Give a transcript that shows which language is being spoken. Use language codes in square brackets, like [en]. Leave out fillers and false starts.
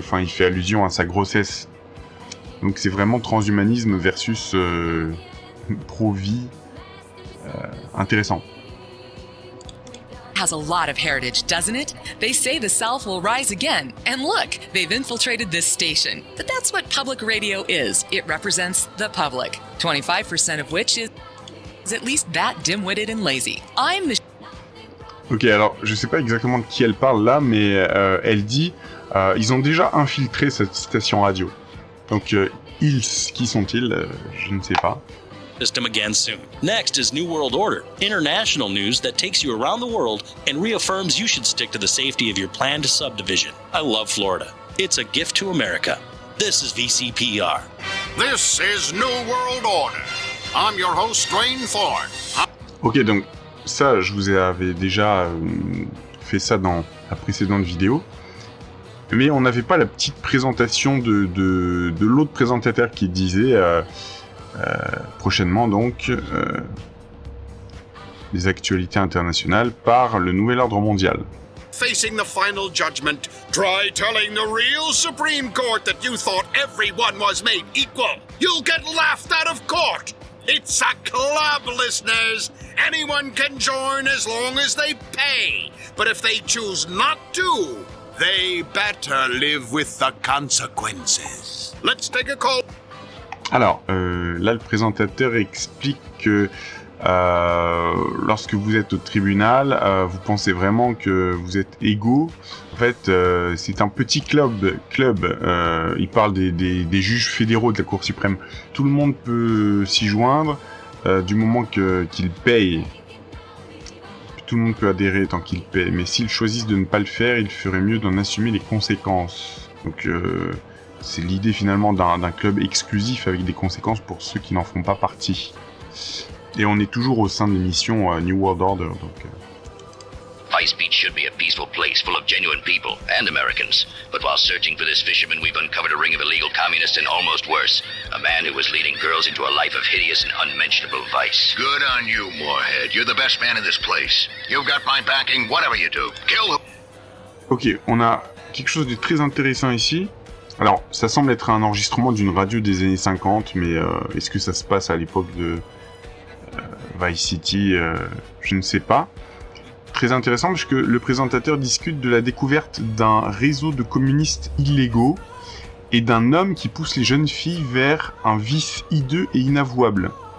[fr] Enfin, il fait allusion à sa grossesse. Donc c'est vraiment transhumanisme versus pro-vie. Intéressant. [en] Has a lot of heritage, doesn't it? They say the South will rise again. And look, they've infiltrated this station. But that's what public radio is. It represents the public, 25% of which is at least that dim-witted and lazy. I'm the... [fr] Ok, alors, je sais pas exactement de qui elle parle là, mais elle dit ils ont déjà infiltré cette station radio. Donc, qui sont-ils? Je ne sais pas. [en] System again soon. Next is New World Order, international news that takes you around the world and reaffirms you should stick to the safety of your planned subdivision. I love Florida. It's a gift to America. This is VCPR. This is New World Order. I'm your host, Dwayne Thorne. [fr] Ok, donc ça, je vous avais déjà fait ça dans la précédente vidéo. Mais on n'avait pas la petite présentation de l'autre présentateur qui disait... prochainement donc les actualités internationales par le Nouvel Ordre Mondial. [en] Facing the final judgment, try telling the real Supreme Court that you thought everyone was made equal. You'll get laughed out of court. It's a club, listeners. Anyone can join as long as they pay. But if they choose not to, they better live with the consequences. Let's take a call. [fr] Alors, là, le présentateur explique que lorsque vous êtes au tribunal, vous pensez vraiment que vous êtes égaux. En fait, c'est un petit club. Il parle des juges fédéraux de la Cour suprême. Tout le monde peut s'y joindre du moment qu'il paye. Tout le monde peut adhérer tant qu'il paye. Mais s'ils choisissent de ne pas le faire, il ferait mieux d'en assumer les conséquences. Donc, c'est l'idée finalement d'un club exclusif avec des conséquences pour ceux qui n'en font pas partie. Et on est toujours au sein de l'émission New World Order, donc... [en] Vice Beach should be a peaceful place full of genuine people and Americans. But while searching for this fisherman, we've uncovered a ring of illegal communists and almost worse, a man who was leading girls into a life of hideous and unmentionable vice. Good on you, Moorhead. You're the best man in this place. You've got my backing, whatever you do. Kill him. [fr] Ok, on a quelque chose de très intéressant ici. Alors, ça semble être un enregistrement d'une radio des années 50, mais est-ce que ça se passe à l'époque de Vice City? Je ne sais pas. Très intéressant parce que le présentateur discute de la découverte d'un réseau de communistes illégaux et d'un homme qui pousse les jeunes filles vers un vice hideux et inavouable.